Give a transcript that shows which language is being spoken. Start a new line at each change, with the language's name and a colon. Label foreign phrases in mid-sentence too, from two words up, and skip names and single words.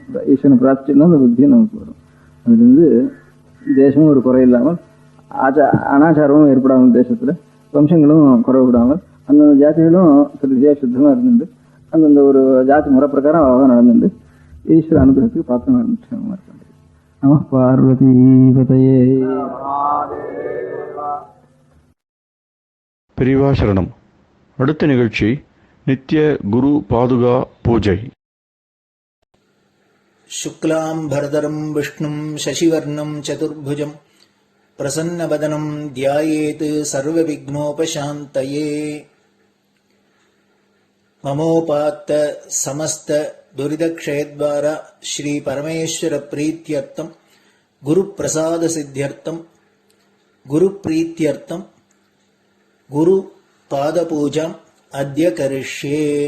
Tamil: ஈஸ்வரனை பிரார்த்திச்சோம்னா அந்த புத்தியும் நமக்கு வரும். அதுல இருந்து தேசமும் ஒரு குறை இல்லாமல் அனாச்சாரமும் ஏற்படாமல், தேசத்துல வம்சங்களும் குறை விடாமல், அந்தந்த ஜாதிகளும் திருப்தியா சுத்தமா இருந்துட்டு அந்தந்த ஒரு ஜாதி முறை பிரகாரம் அழகாக நடந்துட்டு ஈஸ்வர அனுகிரகத்துக்கு பார்த்து நடந்துட்டு
Sanskrit: नम पार्वती पतये.
Tamil: பெரியவா சரணம். அடுத்த நிகழ்ச்சி நித்திய குரு பாதுகா பூஜை.
Sanskrit: शुक्लाम्भरधरम् विष्णुम् शशिवर्णम् चतुर्भुजम् प्रसन्नवदनम् ध्यायेत् सर्वविघ्नोपशान्तये. ममोपात्त समस्त दुरितक्षयद्वारा श्री परमेश्वर प्रीत्यर्थम् गुरुप्रसाद सिद्ध्यर्थम् गुरुप्रीत्यर्थम् गुरुपादपूजाम् अद्य करिष्ये.